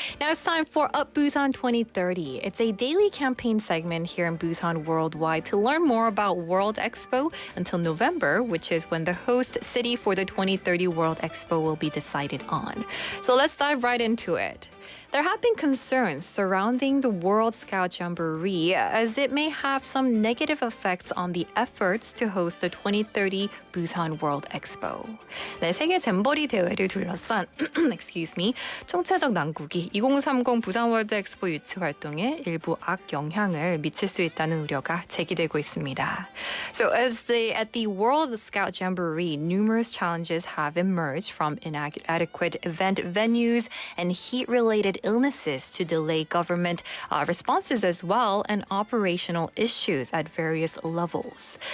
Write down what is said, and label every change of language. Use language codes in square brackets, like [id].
[en] Now it's time for Up Busan 2030. It's a daily campaign segment here in Busan Worldwide to learn more about World Expo until November, which is when the host city for the 2030 World Expo will be decided on. So let's dive right into it. There have been concerns surrounding the World Scout Jamboree as it may have some negative effects on the efforts to host the 2030 Busan World Expo. [ko] 네, 세계 잼버리 대회를 둘러싼 [en] excuse me, [ko] 총체적 난국이 2030 부산 월드 엑스포 유치 활동에 일부 악영향을 미칠 수 있다는 우려가 제기되고 있습니다. [en] So at the World Scout Jamboree, numerous challenges have emerged from inadequate event venues and heat-related illnesses to delay government responses as well and operational issues at various levels.